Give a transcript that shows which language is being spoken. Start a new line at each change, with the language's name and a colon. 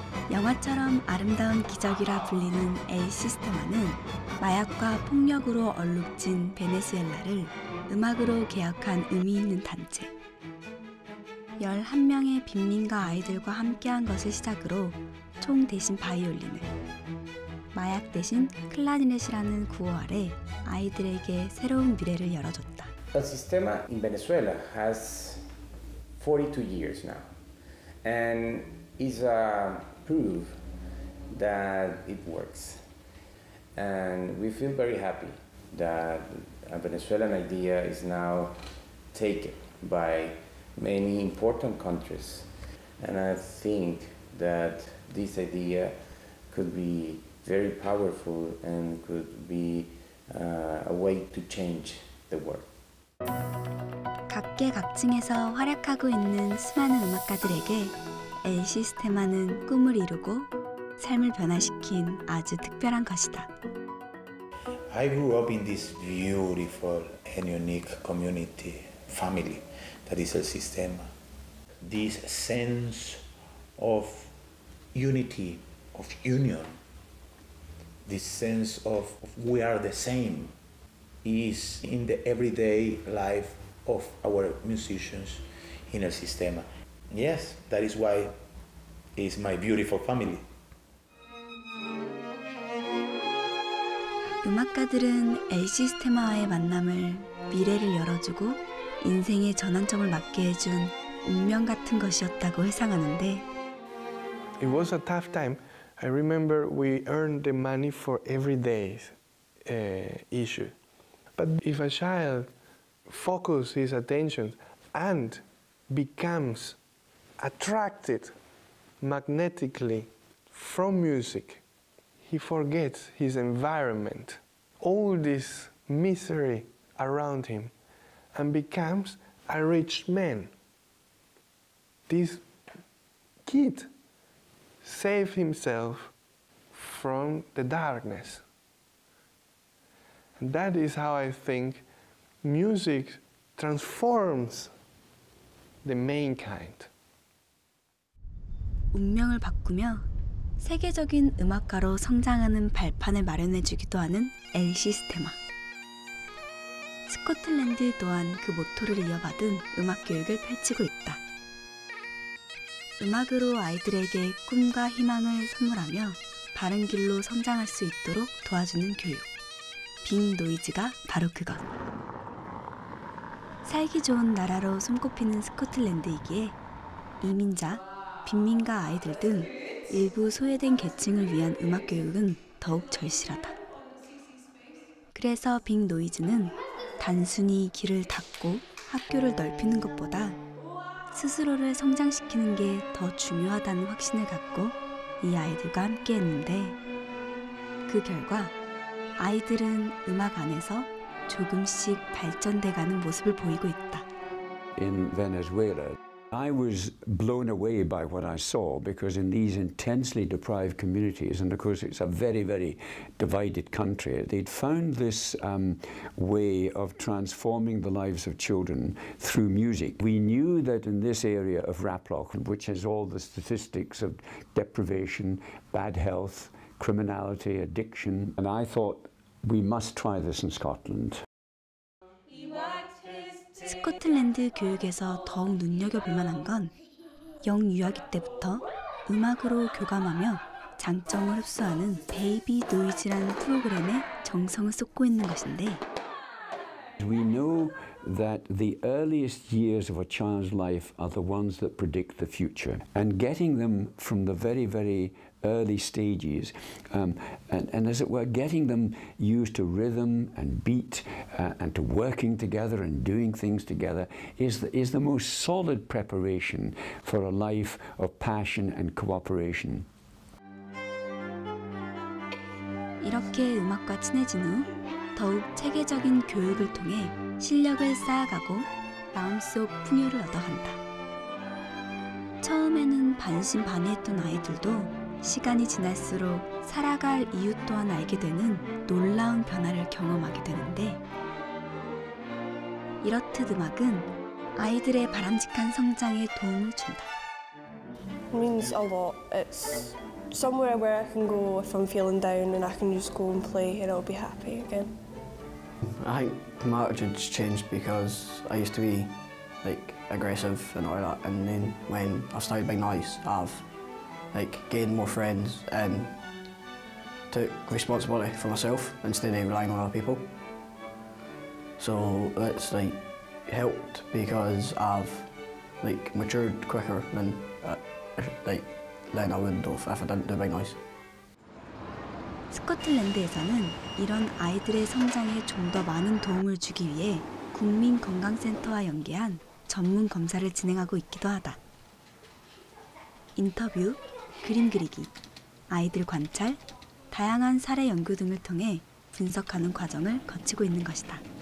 Korean: 영화처럼 아름다운 기적이라 불리는 엘 시스테마는 마약과 폭력으로 얼룩진 베네수엘라를 음악으로 개혁한 의미 있는 단체. 11명의 빈민가 아이들과 함께한 것을 시작으로 총 대신 바이올린을, 마약 대신 클라리넷이라는 구호 아래 아이들에게 새로운 미래를 열어줬다.
English: El sistema in Venezuela has 42 years now, and is a proof that it works. And we feel very happy that a Venezuelan idea is now taken by many important countries. And I think that this idea could be very powerful and could be a way to change the world.
Korean: 각계각층에서 활약하고 있는 수많은 음악가들에게 엘 시스테마는 꿈을 이루고 삶을 변화시킨 아주 특별한 것이다.
English: I grew up in this beautiful and unique community, family, that is El Sistema. This sense of unity, of union, this sense of we are the same, is in the everyday life of our musicians in El Sistema. Yes, that is why it's my beautiful family.
Korean: 음악가들은 엘 시스테마와의 만남을 미래를 열어주고 인생의 전환점을 맞게 해준 운명 같은 것이었다고 회상하는데
English: It was a tough time. I remember we earned the money for everyday's issue. But if a child focuses his attention and becomes attracted magnetically from music, he forgets his environment, all this misery around him, and becomes a rich man. This kid saved himself from the darkness. And that is how I think music transforms the mankind.
Korean: 운명을 바꾸며 세계적인 음악가로 성장하는 발판을 마련해주기도 하는 엘 시스테마. 스코틀랜드 또한 그 모토를 이어받은 음악 교육을 펼치고 있다. 음악으로 아이들에게 꿈과 희망을 선물하며 바른 길로 성장할 수 있도록 도와주는 교육. 빅 노이즈가 바로 그것. 살기 좋은 나라로 손꼽히는 스코틀랜드이기에 이민자, 빈민가 아이들 등 일부 소외된 계층을 위한 음악 교육은 더욱 절실하다. 그래서 빅 노이즈는 단순히 길을 닫고 학교를 넓히는 것보다 스스로를 성장시키는 게 더 중요하다는 확신을 갖고 이 아이들과 함께 했는데 그 결과 아이들은 음악 안에서 조금씩 발전돼가는 모습을 보이고 있다.
English: In Venezuela, I was blown away by what I saw because in these intensely deprived communities, and of course it's a very, very divided country, they'd found this way of transforming the lives of children through music. We knew that in this area of Raploch, which has all the statistics of deprivation, bad health, criminality, addiction, and I thought we must try this in Scotland.
Korean: 스코틀랜드 교육에서 더욱 눈여겨볼 만한 건 영유아기 때부터 음악으로 교감하며 장점을 흡수하는 베이비 노이즈라는 프로그램에 정성을 쏟고 있는 것인데
English: We know that the earliest years of a child's life are the ones that predict the future. And getting them from the very, very early stages, and as it were, getting them used to rhythm and beat and to working together and doing things together is the most solid preparation for a life of passion and cooperation.
Korean: 이렇게 음악과 친해진 후 더욱 체계적인 교육을 통해 실력을 쌓아가고 마음속 풍요를 얻어간다. 처음에는 반신반의했던 아이들도 시간이 지날수록 살아갈 이유 또한 알게 되는 놀라운 변화를 경험하게 되는데 이렇듯 음악은 아이들의 바람직한 성장에 도움을 준다.
English: It means a lot. It's somewhere where I can go if I'm feeling down and I can just go and play and I'll be happy again. I think my attitude's changed because I used to be like aggressive and all that, and then when I started being nice, I've like gained more friends and took responsibility for myself instead of relying on other people. So that's like helped because I've like matured quicker than I would have if I didn't do being nice.
Korean: 스코틀랜드에서는 이런 아이들의 성장에 좀 더 많은 도움을 주기 위해 국민건강센터와 연계한 전문 검사를 진행하고 있기도 하다. 인터뷰, 그림 그리기, 아이들 관찰, 다양한 사례 연구 등을 통해 분석하는 과정을 거치고 있는 것이다.